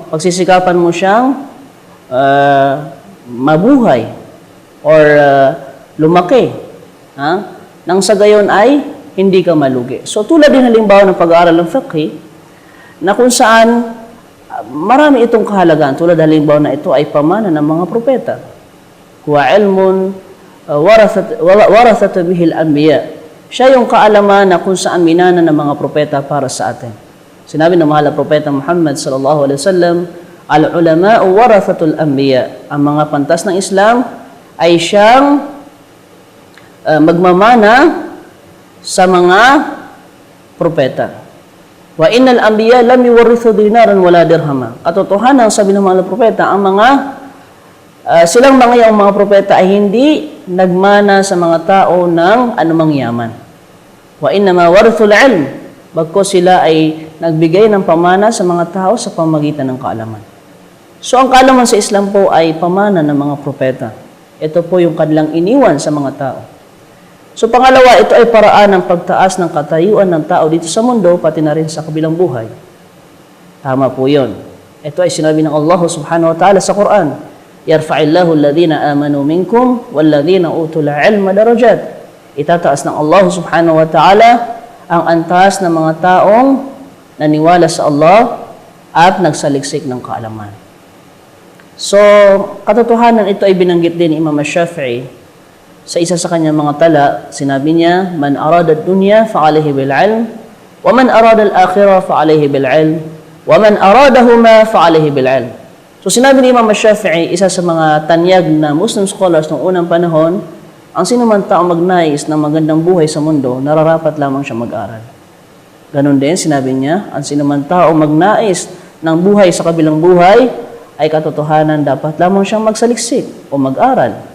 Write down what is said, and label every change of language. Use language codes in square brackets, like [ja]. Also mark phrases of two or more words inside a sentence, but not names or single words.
[tl] Pagsisikapan mo siyang mabuhay or lumaki. Nang sa gayon ay hindi ka malugi. So, tulad din halimbawa ng pag-aaral ng fiqh, na kung saan marami itong kahalagaan. Tulad halimbawa na ito ay pamana ng mga propeta. [ar] هو علم ورثت به الأنبياء. [tl] Siya yung kaalaman na kung saan minana ng mga propeta para sa atin. Sinabi ng mahal na Propeta Muhammad [ar] صلى الله عليه وسلم, العلماء ورثة الأنبياء. [tl] Ang mga pantas ng Islam ay siyang magmamana sa mga propeta. [ar] وإن الأنبياء لم يورثوا دينارا ولا درهما. [tl] Katotohanan, sabi ng mahal na propeta, ang mga silang mga propeta ay hindi nagmana sa mga tao ng anumang yaman. [ar] وإنما ورثوا العلم, [tl] bagkus sila ay nagbigay ng pamana sa mga tao sa pamamagitan ng kaalaman. So, ang kaalaman sa Islam po ay pamana ng mga propeta. Ito po yung kanilang iniwan sa mga tao. So, pangalawa, ito ay paraan ng pagtaas ng katayuan ng tao dito sa mundo, pati na rin sa kabilang buhay. Tama po yun. Ito ay sinabi ng [ar] الله سبحانه وتعالى [tl] sa Quran, [ar] يرفع الله الذين آمنوا منكم والذين أوتوا العلم درجات. [tl] Itataas ng [ar] الله سبحانه وتعالى [tl] ang antas ng mga taong naniwala sa Allah at nagsaliksik ng kaalaman. So, katotohanan ito ay binanggit din ni Imam Shafi'i sa isa sa kanyang mga tala, sinabi niya, [ar] "من أراد الدنيا فعليه بالعلم ومن أراد الآخرة فعليه بالعلم ومن أرادهما فعليه بالعلم." [tl] So sinabi ni Imam Shafi'i, isa sa mga tanyag na [en] Muslim scholars [tl] ng unang panahon, ang sino man taong magnais ng magandang buhay sa mundo, nararapat lamang siya mag-aral. Ganon din, sinabi niya, ang sino man taong magnais ng buhay sa kabilang buhay, ay katotohanan dapat lamang siyang magsaliksik o mag-aral.